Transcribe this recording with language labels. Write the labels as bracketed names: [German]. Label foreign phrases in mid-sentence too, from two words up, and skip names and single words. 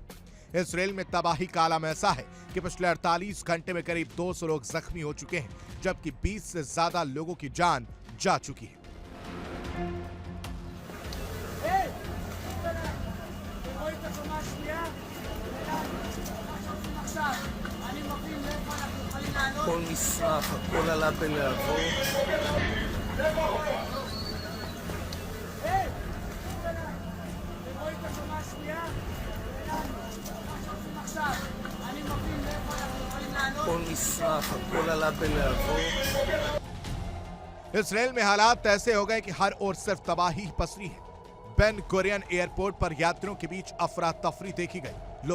[Hindi] इसराइल में तबाही का आलम ऐसा है कि पिछले 48 घंटे में करीब 200 लोग जख्मी हो चुके हैं, जबकि 20 से ज्यादा लोगों की जान जा चुकी है। [Hebrew] כל מסמך, הכל עלה בלהבות. כל מסמך, הכל עלה בלהבות. [Hindi] इसराइल में हालात ऐसे हो गए कि हर ओर सिर्फ तबाही ही पसरी है। बेन गुरियन एयरपोर्ट पर यात्रियों के बीच अफरा तफरी देखी गई।